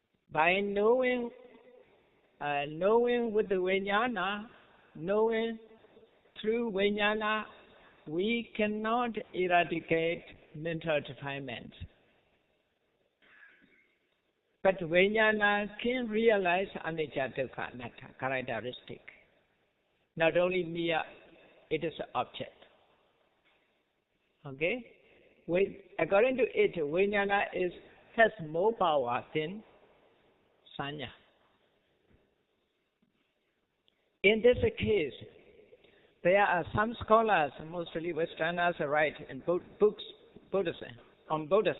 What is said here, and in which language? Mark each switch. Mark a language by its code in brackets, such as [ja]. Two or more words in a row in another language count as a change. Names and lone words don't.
[en] By knowing with the vijnana, knowing through vijnana, we cannot eradicate mental defilement. But vijnana can realize [pi] anicca dukkha anatta [en] characteristic. Not only mere, it is an object. Okay? According to it, vijnana has more power than sanya. In this case, there are some scholars, mostly Westerners, write in books on Buddhism.